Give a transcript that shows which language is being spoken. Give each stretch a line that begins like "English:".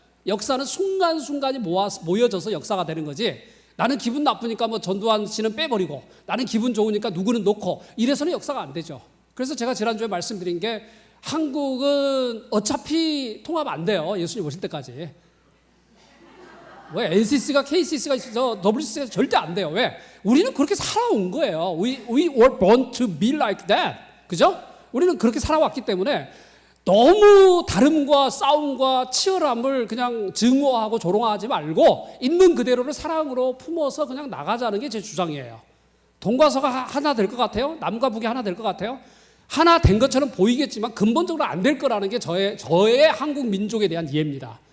Korean: 역사는 순간순간이 모여져서 역사가 되는 거지, 나는 기분 나쁘니까 전두환 씨는 빼버리고 나는 기분 좋으니까 누구는 놓고 이래서는 역사가 안 되죠. 그래서 제가 지난주에 말씀드린 게 한국은 어차피 통합 안 돼요, 예수님 오실 때까지. 왜 NCC가 KCC가 있어서 WCC가 절대 안 돼요. 왜? 우리는 그렇게 살아온 거예요.
English: We were born to be like that.
Korean: 그죠? 우리는 그렇게 살아왔기 때문에 너무 다름과 싸움과 치열함을 그냥 증오하고 조롱하지 말고 있는 그대로를 사랑으로 품어서 그냥 나가자는 게 제 주장이에요. 동과서가 하나 될 것 같아요? 남과 북이 하나 될 것 같아요? 하나 된 것처럼 보이겠지만 근본적으로 안 될 거라는 게 저의 한국 민족에 대한 이해입니다.